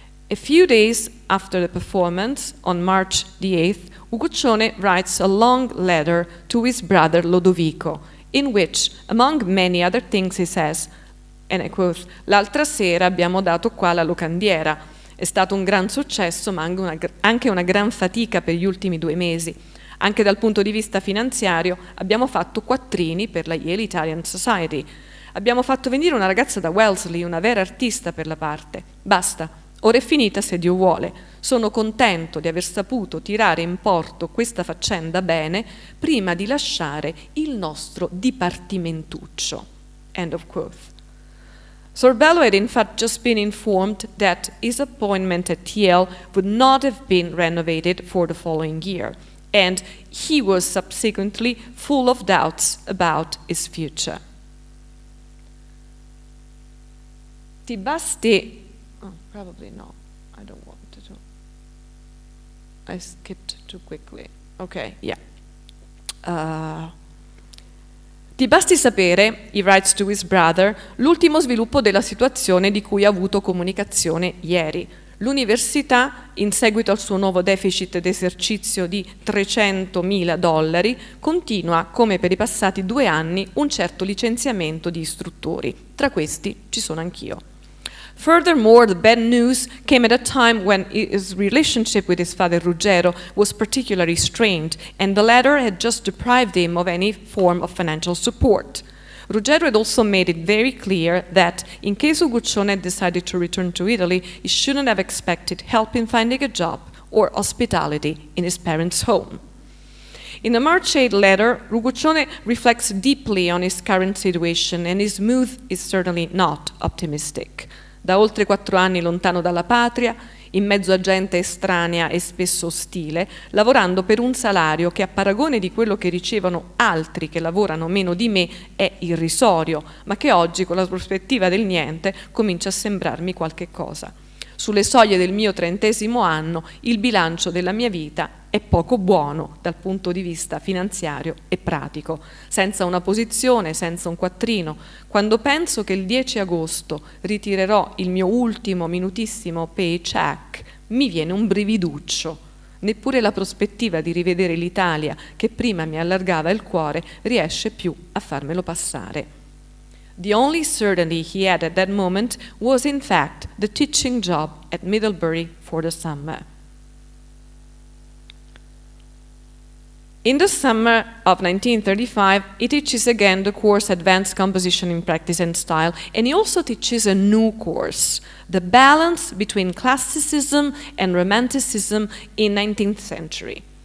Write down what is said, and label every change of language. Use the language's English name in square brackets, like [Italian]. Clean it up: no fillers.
[English] A few days after the performance, on March the 8th, Uguccione writes a long letter to his brother Lodovico, in which, among many other things, he says, and I quote, [Italian] "L'altra sera abbiamo dato qua la locandiera. È stato un gran successo, ma anche una gran fatica per gli ultimi 2 mesi. Anche dal punto di vista finanziario abbiamo fatto quattrini per la Yale Italian Society. Abbiamo fatto venire una ragazza da Wellesley, una vera artista per la parte. Basta. Ora è finita se Dio vuole. Sono contento di aver saputo tirare in porto questa faccenda bene prima di lasciare il nostro dipartimentuccio." [English] End of quote. Sorbello had in fact just been informed that his appointment at Yale would not have been renovated for the following year, and he was subsequently full of doubts about his future. [Italian] Ti basti... [English] Oh, probably no. I don't want to do. I skipped too quickly. Okay, yeah. [Italian] Ti basti sapere, [English] he writes to his brother, [Italian] l'ultimo sviluppo della situazione di cui ha avuto comunicazione ieri. L'università, in seguito al suo nuovo deficit d'esercizio di $300.000, continua, come per i passati 2 anni, un certo licenziamento di istruttori. Tra questi ci sono anch'io. [English] Furthermore, the bad news came at a time when his relationship with his father Ruggero was particularly strained, and the latter had just deprived him of any form of financial support. Ruggero had also made it very clear that, in case Uguccione had decided to return to Italy, he shouldn't have expected help in finding a job or hospitality in his parents' home. In the March 8 letter, Uguccione reflects deeply on his current situation, and his mood is certainly not optimistic. [Italian] Da oltre 4 anni lontano dalla patria, in mezzo a gente estranea e spesso ostile, lavorando per un salario che a paragone di quello che ricevono altri che lavorano meno di me è irrisorio, ma che oggi con la prospettiva del niente comincia a sembrarmi qualche cosa. Sulle soglie del mio 30° anno il bilancio della mia vita è poco buono dal punto di vista finanziario e pratico, senza una posizione, senza un quattrino. Quando penso che il 10 agosto ritirerò il mio ultimo minutissimo paycheck, mi viene un brividuccio. Neppure la prospettiva di rivedere l'Italia, che prima mi allargava il cuore, riesce più a farmelo passare. [English] The only certainty he had at that moment was in fact the teaching job at Middlebury for the summer. In the summer of 1935, he teaches again the course Advanced Composition in Practice and Style, and he also teaches a new course, The Balance Between Classicism and Romanticism in 19th Century.